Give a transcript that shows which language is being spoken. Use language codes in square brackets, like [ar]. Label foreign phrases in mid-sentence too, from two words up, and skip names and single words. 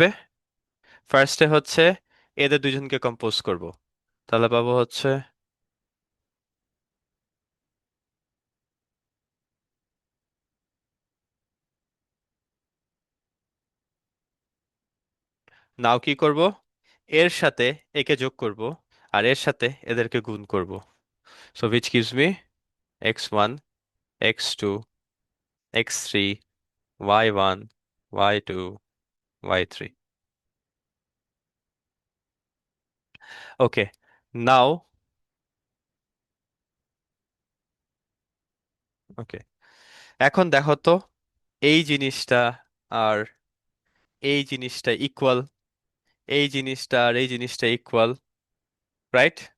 [bn] ফার্স্টে হচ্ছে এদের দুজনকে কম্পোজ করব, তাহলে পাবো হচ্ছে নাও কি করব, এর সাথে একে যোগ করব আর এর সাথে এদেরকে গুণ করব। [en] সো which gives me x1 x2 x3 y1 y2 y3। okay, now okay, [bn] এখন দেখো তো এই জিনিসটা আর এই জিনিসটা ইকুয়াল, এই জিনিসটা আর এই জিনিসটা ইকুয়াল, রাইট?